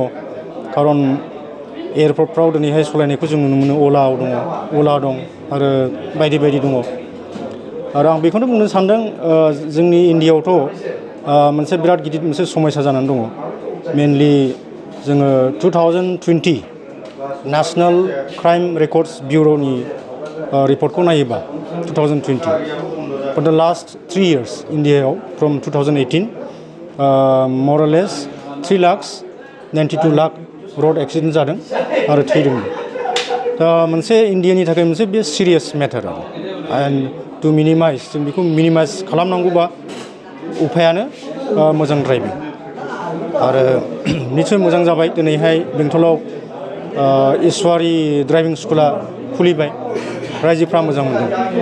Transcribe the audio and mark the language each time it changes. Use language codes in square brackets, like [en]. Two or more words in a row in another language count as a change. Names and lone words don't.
[brx] खारन एयारपर्टफ्राव दिनैहाय सालायनायखौ जों नुनो मोनो अला दं आरो बायदि बायदि दङ आरो आं बेखौनो बुंनो सानदों जोंनि इन्डियायावथ' मोनसे बिराद गिदिर मोनसे समस्या जानानै दङ मेनलि जोङो 2020 नेशनेल क्राइम रेकर्ड्स ब्युर'नि रिपर्टखौ नायोबा 2020 [en] for the last 3 years [brx] इन्डियायाव [en] from 2018 more or less 3,92 [brx] लाख [en] road accident [brx] जादों आरो थैदोंमोन दा मोनसे इन्डियानि थाखाय मोनसे बे [en] serious matter [brx] आरो [en] and to minimize [brx] जों बेखौ मिनिमाइज खालामनांगौबा उपायानो मोजां ड्राइभिं आरो निसय मोजां जाबाय दिनैहाय बेंटलाव ईश्वरी ड्राइभिं स्कुला खुलिबाय रायजोफ्रा मोजां मोनदों।